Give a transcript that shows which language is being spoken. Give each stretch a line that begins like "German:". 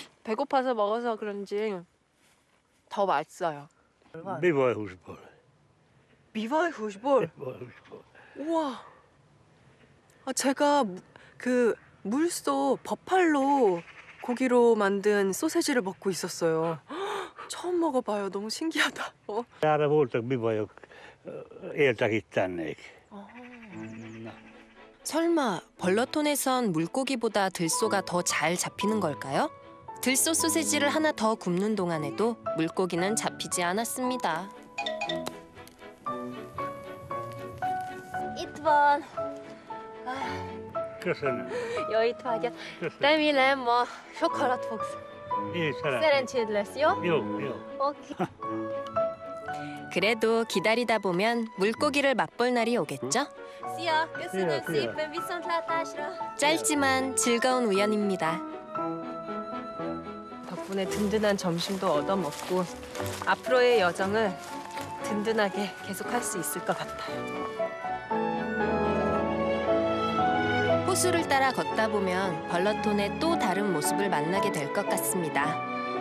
Korean: 배고파서 먹어서 그런지 더 맛있어요.
Hungarian: Bivaj húsból. 비바이 후시볼. Bivaj húsból.
Korean: 우와. 아, 제가 그 물소 버팔로 고기로 만든 소세지를 먹고 있었어요. 처음 먹어봐요. 너무 신기하다.
Hungarian: Erre voltak bivajok, éltek itt tennék.
Korean: 설마 벌러톤에선 물고기보다 들소가 더 잘 잡히는 걸까요? 들소 소세지를 하나 더 굽는 동안에도 물고기는 잡히지 않았습니다.
Hungarian: Itt van. Köszönöm. Jó étvágyat. Köszönöm. Remélem ma sok halat fogsz. Én szeretem. Szerencséd lesz, jó? Jó. Oké.
Korean: 그래도 기다리다 보면 물고기를 맛볼 날이 오겠죠?
Hungarian: Szia, köszönöm szépen, viszontlátásra.
Korean: 짧지만 즐거운 우연입니다. 덕분에 든든한 점심도 얻어먹고 앞으로의 여정을 든든하게 계속할 수 있을 것 같아요. 호수를 따라 걷다 보면 벌러톤의 또 다른 모습을 만나게 될 것 같습니다.